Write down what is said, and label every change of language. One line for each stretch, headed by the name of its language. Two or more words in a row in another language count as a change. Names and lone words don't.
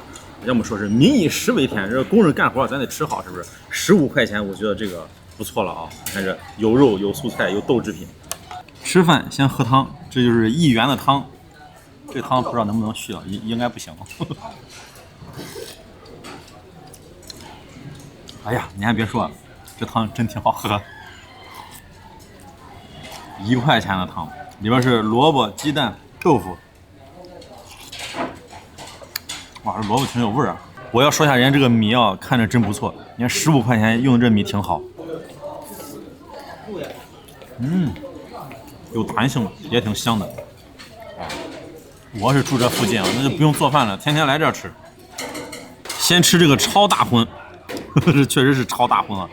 Chinese: 要么说是民以食为天，这工人干活咱得吃好，是不是？15块钱，我觉得这个不错了啊！你看这有肉有素菜有豆制品。吃饭先喝汤，这就是1元的汤。这汤不知道能不能续了，应该不行。哎呀，你还別說，這湯真挺好喝。1塊錢的湯，裡邊是蘿蔔、雞蛋、豆腐。哇，這蘿蔔挺有味兒啊！我要說一下，人家這個米啊，看着真不錯。你看15塊錢用的這米挺好。有彈性，也挺香的。我是住這附近啊，那就不用做飯了，天天來這吃。先吃這個超大葷。這確實是超大葷啊！